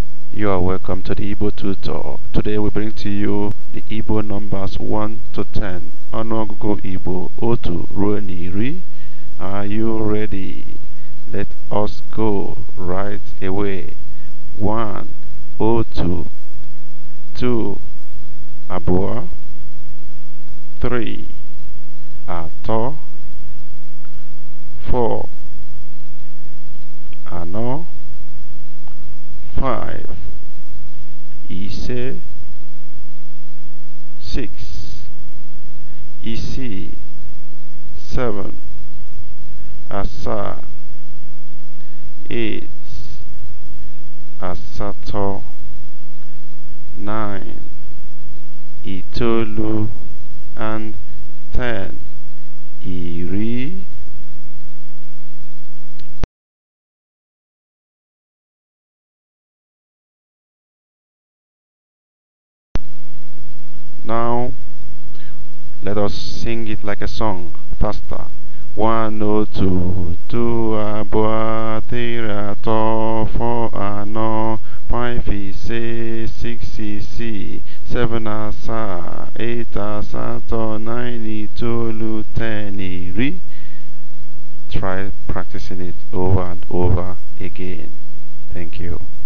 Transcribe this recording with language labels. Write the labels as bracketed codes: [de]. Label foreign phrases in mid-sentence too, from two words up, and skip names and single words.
[en] You are welcome to the Igbo tutor. Today we bring to you the Igbo numbers 1 to 10. [ig] Ọnụọgụgụ Igbo otu ruo n'iri. [en] Are you ready? Let us go right away. [ig] 1 otu, 2 abụọ, 3 atọ, 4 anọ, 5 ise, 6 isii, 7 asaa, 8 asatọ, 9 itoolu, [en] and 10 iri. Now let us sing it like a song, faster. [ig] 1 2 2 abụọ, 3 atọ, 4 anọ, 5 ise, 6 isii, 7 asaa, 8 asatọ, 9 itoolu, 10 iri. [en] Try practicing it over and over again. Thank you.